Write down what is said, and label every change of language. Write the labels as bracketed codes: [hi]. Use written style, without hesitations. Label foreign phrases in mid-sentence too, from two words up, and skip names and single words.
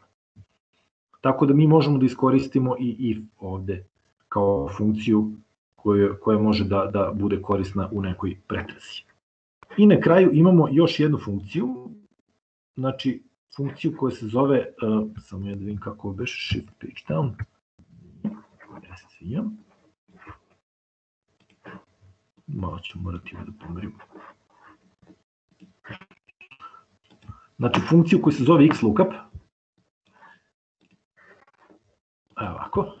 [sr] Tako da mi možemo da iskoristimo i if ovde kao funkciju koja može da bude korisna u nekoj pretrazi. I na kraju imamo još jednu funkciju, znači funkciju koja se zove, samo ja da vidim kako beše, [en] shift page down, [sr] malo ću morati da pomerim. Znači funkciju koja se zove xlookup, evo ovako.